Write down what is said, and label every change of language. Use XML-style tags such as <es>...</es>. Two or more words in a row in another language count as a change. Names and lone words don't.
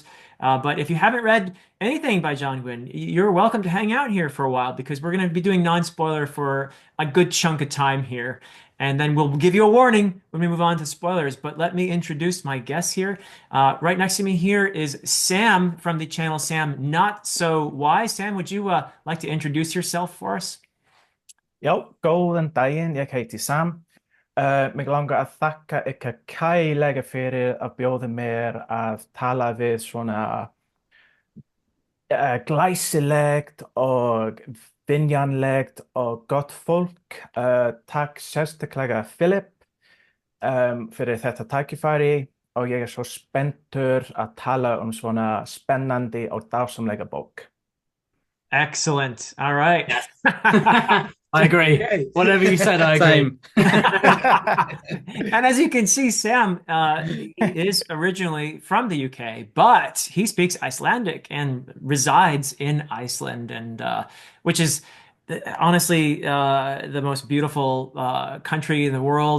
<en>But if you haven't read anything by John Gwynne, you're welcome to hang out here for a while because we're going to be doing non-spoiler for a good chunk of time here. And then we'll give you a warning when we move on to spoilers. But let me introduce my guests here. Right next to me here is Sam from the channel Sam Not So Wise. Sam, would you like to introduce yourself for us?</en> <is>Jo, góðan daginn, ég heiti Sam. Mig langar að þakka ykkur kærlega fyrir að bjóða mér að tala við svona glæsilegt og vinjanlegt og gott fólk. Takk sérstaklega Philip fyrir þetta tækifæri og ég er svo spenntur að tala svona spennandi og dásamlega bók.</is> <en>Excellent. All right. I agree. Whatever you said, I agree. And as you can see, Sam is originally from the UK, but he speaks Icelandic and resides in Iceland, and which is honestly the most beautiful country in the world.</en>